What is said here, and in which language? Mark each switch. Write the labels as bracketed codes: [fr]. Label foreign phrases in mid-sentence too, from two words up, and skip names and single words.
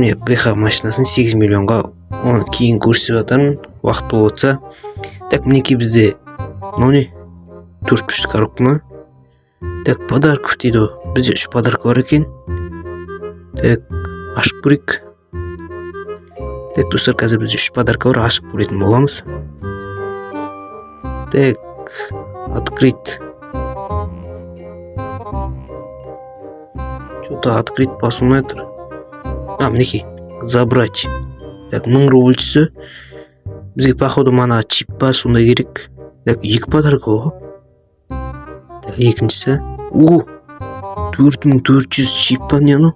[kk] Мен БХ машинасын 8 миллионға, оны кейін көрсетіп жатырмын, уақыт болып отса. Так, мінекей бізде мынау не? 4 коробка ма? [ru] Так, подарков [kk] дейді ғой. Бізде 3 подарка бар екен. Так, ашып көрейік. Так, достар, қазір бізде 3 подарка бар, ашып көретін боламыз. [ru] Так, открыть. Что-то открыть [kk] басылмай тұр. Мінекей, [ru] забрать. Так, [kk] 1000 рубль түсі. Бізге походу мана чип бар, сондай керек. Так, 2 подарка ғой. Так, екіншісі. 4400 чип бар, не ну?